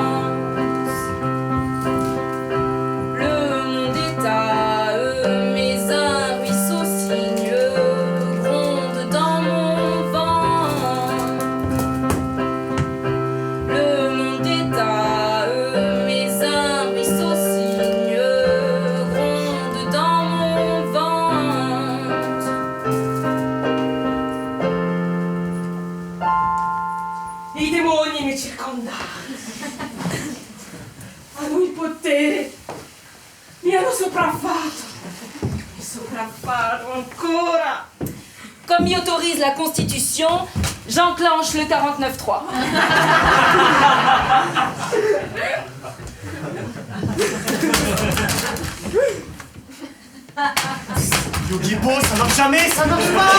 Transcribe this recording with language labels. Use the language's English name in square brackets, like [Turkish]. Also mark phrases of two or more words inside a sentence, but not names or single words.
[French] Le monde est à eux, mais un ruisseau sinueux gronde dans mon ventre. Le monde est à eux, mais un ruisseau sinueux gronde dans mon ventre. [Italian] I demoni mi circondano. Hanno il potere. Mi hanno sopraffatto. Mi sopraffatto ancora. [French] Comme m'y autorise la Constitution, j'enclenche le 49.3. Yogi-Po, ça marche jamais, ça marche pas.